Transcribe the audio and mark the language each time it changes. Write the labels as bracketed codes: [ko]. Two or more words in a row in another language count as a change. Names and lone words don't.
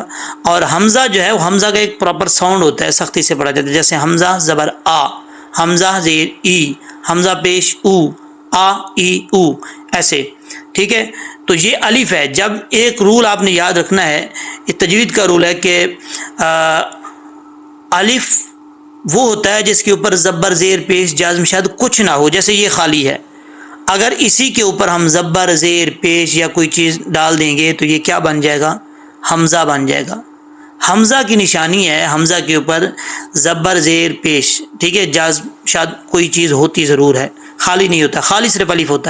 [ur] اور حمزہ جو ہے وہ حمزہ کا ایک [en] proper sound [ur] ہوتا ہے، سختی سے پڑھا جاتا ہے، جیسے حمزہ زبر آ، حمزہ زیر ای، حمزہ پیش او، آ ای او، ایسے، ٹھیک ہے۔ تو یہ الف ہے۔ جب ایک رول آپ نے یاد رکھنا ہے، یہ تجوید کا رول ہے کہ الف وہ ہوتا ہے جس کے اوپر زبر زیر پیش جازم شد کچھ نہ ہو، جیسے یہ خالی ہے۔ اگر اسی کے اوپر ہم زبر زیر پیش یا کوئی چیز ڈال دیں گے تو یہ کیا بن جائے گا؟ حمزہ بن جائے گا۔ حمزہ کی نشانی ہے حمزہ کے اوپر زبر زیر پیش، ٹھیک ہے، جاز شاید کوئی چیز ہوتی ضرور ہے، خالی نہیں ہوتا، خالی صرف الف ہوتا ہے۔